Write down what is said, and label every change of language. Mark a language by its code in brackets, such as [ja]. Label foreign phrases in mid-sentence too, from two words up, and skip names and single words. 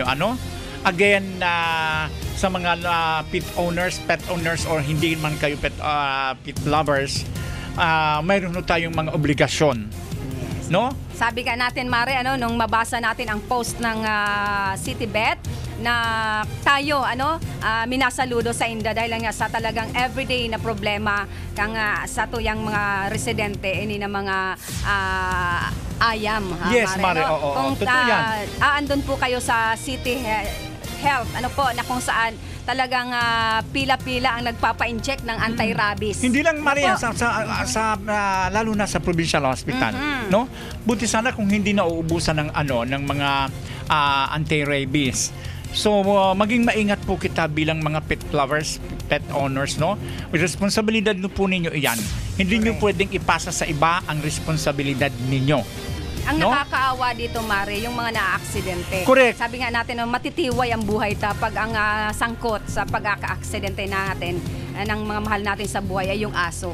[tl] Again, sa mga [en] pet owners [tl] or hindi man kayo [en] pet lovers, [tl] mayroon tayong mga obligasyon. No? Sabi ka natin, Mare, nung mabasa natin ang post ng Citybet na tayo, [bik] minasaludo sa inda [tl] dahil nga sa talagang everyday na problema [bik] kang sa tuyang mga residente ini na mga ayam. [tl] Yes, Mare. Oo. Kung Totoo yan. andun po kayo sa City Health, na kung saan talagang pila-pila ang nagpapa-inject ng anti-rabies. Hindi lang, Maria, lalo na sa provincial hospital, no? Buti sana kung hindi na uubusan ng ng mga anti-rabies. So maging maingat po kita bilang mga [en] pet lovers, pet owners, [tl] no? With responsibilidad po ninyo iyan. Hindi nyo pwedeng ipasa sa iba ang responsibilidad ninyo. Ang nakakaawa dito, Mare, yung mga na-aksidente. Correct. Sabi nga natin, matitiway ang buhay pag ang sangkot sa pagkaka-aksidente natin. ng mga mahal natin sa buhay ay yung aso.